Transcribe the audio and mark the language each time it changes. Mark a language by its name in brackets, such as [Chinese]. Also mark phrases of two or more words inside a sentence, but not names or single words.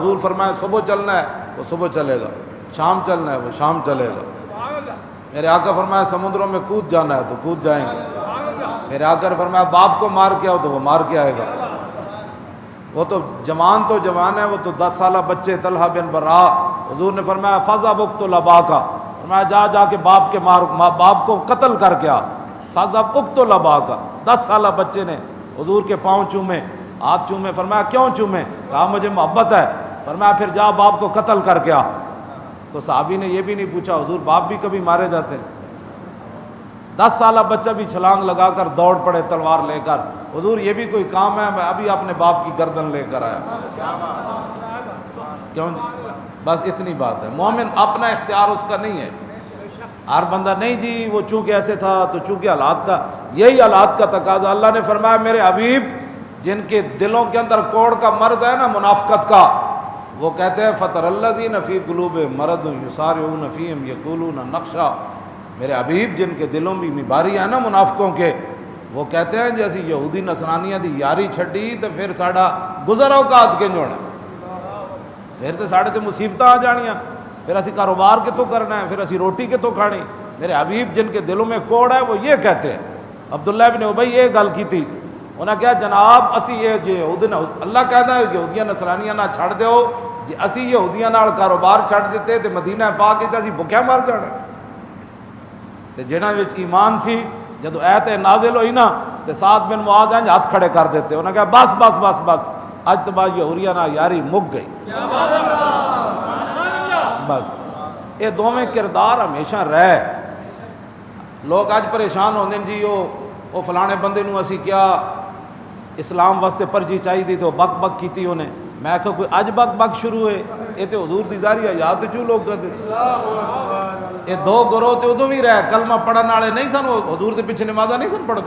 [Urdu] حضور فرمائے صبح چلنا ہے تو صبح چلے گا، شام چلنا ہے وہ شام چلے گا۔ میرے آقا فرمایا سمندروں میں کود جانا ہے تو کود جائیں گے۔ میرے آقا نے فرمایا باپ کو مار کے آؤ تو وہ مار کے آئے گا۔ وہ تو جوان ہے، وہ تو 10 سالہ بچے طلحہ بن برا، حضور نے فرمایا [Arabic] فَذْهَبْ اقْتُلْ أَبَاكَ، [Urdu] فرمایا جا کے باپ کے باپ کو قتل کر کے آ۔ [Arabic] فَذْهَبْ اقْتُلْ أَبَاكَ، [Urdu] 10 سالہ بچے نے حضور کے پاؤں چومے، ہاتھ چومے۔ فرمایا کیوں چومے؟ کہا مجھے محبت ہے۔ فرمایا پھر جا باپ کو قتل کر کے آ۔ تو صحابی نے یہ بھی نہیں پوچھا حضور باپ بھی کبھی مارے جاتے ہیں؟ 10 سالہ بچہ بھی چھلانگ لگا کر دوڑ پڑے تلوار لے کر، حضور یہ بھی کوئی کام ہے؟ میں ابھی اپنے باپ کی گردن لے کر آیا۔ کیوں؟ بس اتنی بات ہے۔ مومن اپنا اختیار اس کا نہیں ہے، ہر بندہ نہیں جی وہ چونکہ ایسے تھا تو چونکہ حالات کا، یہی حالات کا تقاضا۔ اللہ نے فرمایا میرے حبیب جن کے دلوں کے اندر کوڑ کا مرض ہے نا منافقت کا، وہ کہتے ہیں [Arabic] فَتَرَ الَّذِينَ فِي قُلُوبِهِم مَرَضٌ يُسَارِعُونَ فِيهِمْ يَقُولُونَ نَخْشَىٰ، [Urdu] میرے حبیب جن کے دلوں میں بیماری ہے نا منافقوں کے، وہ کہتے ہیں [Punjabi] جیسی یہودی نصرانیاں دی یاری چھڈی تو پھر ساڈا گزر اوقات کنج ہونا، پھر تو ساڈے تے مصیبتاں آ جانیاں، پھر اسی کاروبار کتوں کرنا ہے، پھر اسی روٹی کتوں کھانی۔ [Urdu] میرے حبیب جن کے دلوں میں کوڑ ہے وہ یہ کہتے ہیں۔ [Punjabi] عبداللہ بن ابی یہ گل کی تھی، انہاں کہا جناب اسی یہ یہودی اللہ کہتا ہے یہودیاں نصرانیاں نہ چھڑ دیو، جی اسی یہودیاں نال کاروبار چھڑ دیتے تے مدینہ پاک تے اسی بھکھیا مر جانا۔ تے جنہاں وچ ایمان سی جدو ایت نازل ہوئی نا تے سعد بن معاذ انج ہاتھ کھڑے کر دیتے، انہاں کہا بس بس بس بس اج تو بعد یہودیاں نال یاری مک گئی۔ [Urdu] بس یہ دونوں کردار ہمیشہ رہے۔ [Punjabi] لوگ اج پریشان ہوندے جی وہ فلانے بندے نو اسی کیا اسلام واسطے پرچی چاہیے تھی تو بک بک کیتی انہیں۔ میں کہا کوئی اج بک بک شروع ہوئے، یہ تو حضور دی ظاہری یاد چوں لوگ کرتے یہ دو گروہ تے ادو بھی رہے، کلمہ پڑھن والے نہیں سن، وہ حضور دے پیچھے نمازاں نہیں سن پڑھتے۔